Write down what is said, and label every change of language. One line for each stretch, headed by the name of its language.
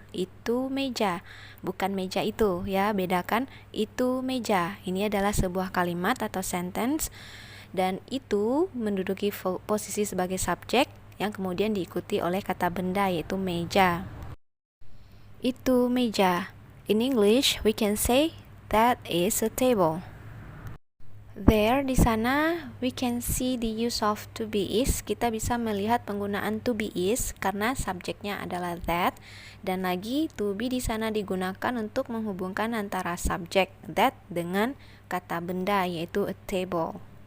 Indonesian: Itu meja, bukan meja itu ya, bedakan itu meja. Ini adalah sebuah kalimat atau sentence dan itu menduduki posisi sebagai subjek yang kemudian diikuti oleh kata benda yaitu meja. Itu meja.
English: In English, we can say that is a table. There,
Indonesian: di sana,
English: we can see the use of to be is.
Indonesian: Kita bisa melihat penggunaan to be is karena subjeknya adalah that. Dan lagi, to be di sana digunakan untuk menghubungkan antara subjek that dengan kata benda yaitu a table.